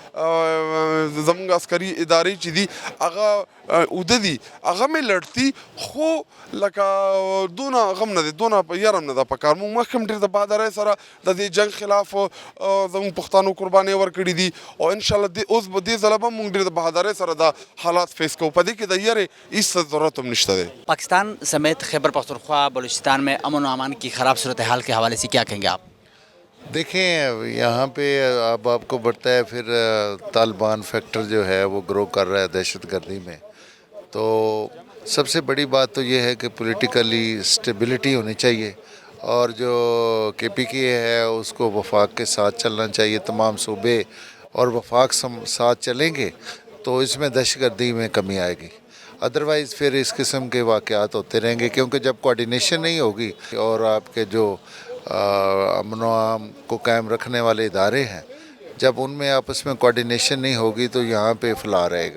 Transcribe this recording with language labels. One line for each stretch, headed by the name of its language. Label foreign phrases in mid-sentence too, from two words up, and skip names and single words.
Pashto: زموږ عسکري ادارې چې دي هغه اوده دي هغه مې لړتي خو لکه دونه غم نه دی دونه یره هم نه ده پکار موږ مخکې هم ډېر د بهادرۍ سره د دې جنګ خلاف زموږ پښتانو قربانۍ ورکړي دي او انشاءالله اوس به دې ځله به موږ ډېر د بهادرۍ سره دا حالات فیس کوو په دې کې د یرې هېڅ ضرورت هم نشته دی.
Urdu: پاکستان سمیت خیبر پختونخوا بلوچستان میں امن و امان کی خراب صورتحال کے حوالے سے کیا کہیں گے آپ؟ دیکھیں یہاں پہ اب آپ کو بڑھتا ہے پھر طالبان فیکٹر جو ہے وہ گرو کر رہا ہے دہشت گردی میں تو سب سے بڑی بات تو یہ ہے کہ
English: politically stability
Urdu: ہونی چاہیے اور جو کے پی کے ہے اس کو وفاق کے ساتھ چلنا چاہیے تمام صوبے اور وفاق ساتھ چلیں گے تو اس میں دہشت گردی میں کمی آئے گی ادروائز پھر اس قسم کے واقعات ہوتے رہیں گے کیونکہ جب کوارڈینیشن نہیں ہوگی اور آپ کے جو امن و امان کو قائم رکھنے والے ادارے ہیں جب ان میں آپس میں کوارڈینیشن نہیں ہوگی تو یہاں پہ فلاح رہے گا.